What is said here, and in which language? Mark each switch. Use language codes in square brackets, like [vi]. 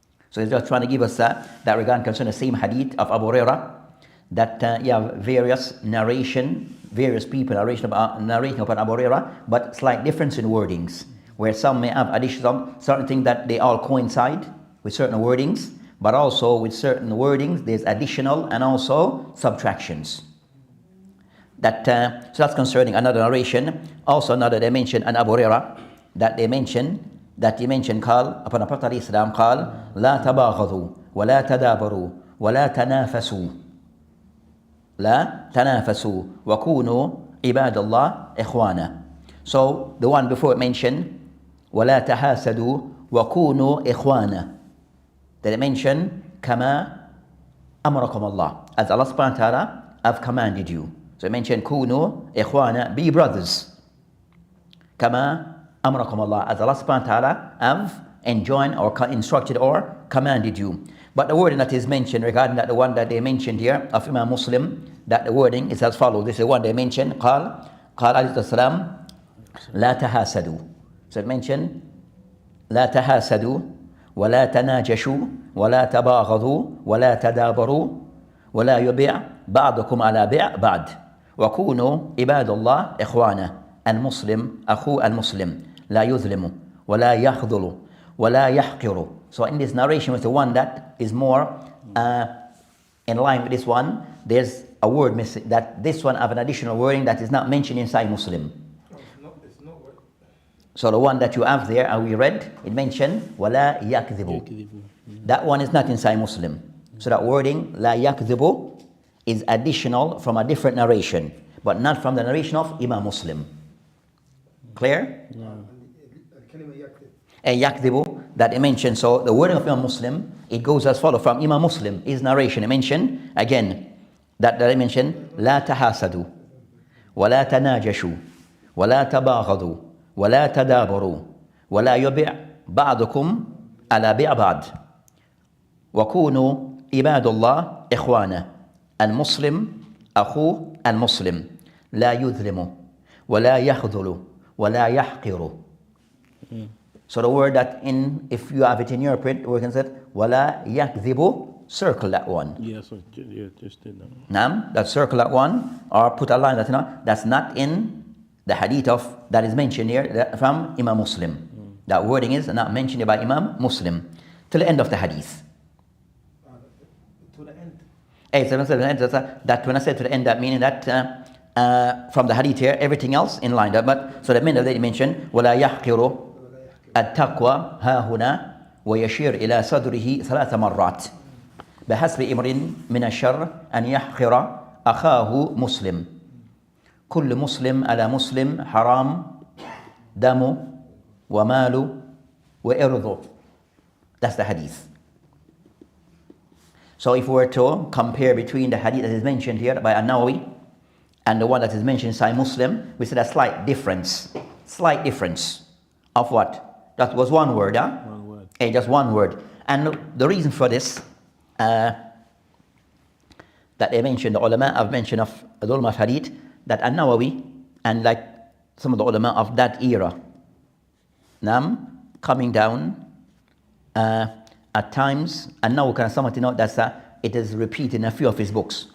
[en] So he's just trying to give us that regard concerning the same hadith of Abu Hurairah, that you have various narration, various people narrating upon Abu Hurairah, but slight difference in wordings, where some may have additional certain things that they all coincide with certain wordings, but also with certain wordings, there's additional and also subtractions. That so that's concerning another narration. Also another they mention an Abu Hurairah that he mentioned قال upon the Prophet [ar] عليه السلام قال لا تباغضوا ولا تدابروا ولا تنافسوا لا تنافسوا وكونوا عباد الله إخوانا. [en] So the one before it mentioned [ar] ولا تحاسدوا وكونوا إخوانا. [en] Then it mentioned [ar] كما أمركم الله, [en] as Allah subhanahu wa ta'ala have commanded you. So it mentioned [ar] كونوا إخوانا, [en] be brothers. [ar] كما أمركم الله, [en] as Allah subhanahu wa ta'ala have enjoined or instructed or commanded you. But the wording that is mentioned regarding that, the one that they mentioned here of Imam Muslim, that the wording is as follows. This is the one they mentioned. [ar] قال عليه السلام لا تحاسدوا. [en] So it mentioned [ar] لا تحاسدوا ولا تناجشوا ولا تباغضوا ولا تدابروا ولا يبيع بعضكم على بيع بعض وكونوا عباد الله إخوانا. المسلم أخو المسلم لا يظلم ولا يخذل ولا يحقر. [en] So in this narration with the one that is more in line with this one, there's a word missing, that this one have an additional wording that is not mentioned inside Muslim. So the one that you have there, and we read, it mentioned [ar] ولا يكذب. [en] That one is not inside Muslim. So that wording [ar] لا يكذب [en] is additional from a different narration, but not from the narration of Imam Muslim. Clear? No. يكذب that it mentioned. So the wording of Imam Muslim, it goes as follows from Imam Muslim. His narration, it mentioned [ar] again that it mentioned لا تحاسدوا ولا تناجشوا ولا تباغضوا ولا تدابروا ولا يبيع بعضكم على بيع بعض وكونوا عباد الله إخوانا. المسلم أخو المسلم لا يظلم ولا يخذل ولا يحقر. [en] So the word that in, if you have it in your print, we can say [ar] ولا يكذب, [en] circle that one. Yes, yeah, just did that. Naam, that circle that one, or put a line that's not in the hadith of that is mentioned here from Imam Muslim. That wording is not mentioned by Imam Muslim till the end of the hadith. To the end. That when I said to the end, that meaning that from the hadith here, everything else in line. But so the minute they mentioned [ar] ولا يحقر التقوى ها هنا ويشير إلى صدره 3 مرات بحسب امرئ من الشر أن يحقر أخاه مسلم كل مسلم على مسلم حرام دم ومال وإرض. [en] That's the hadith. So if we were to compare between the hadith that is mentioned here by Nawawi and the one that is mentioned inside Muslim, we see a slight difference. Slight difference of what? That was one word, huh? One word. Just one word. And the reason for this, that they mentioned, the ulama have mentioned of the ulama of hadith, that Nawawi and like some of the ulama of that era, coming down at times, and now can somebody know that it is repeated in a few of his books.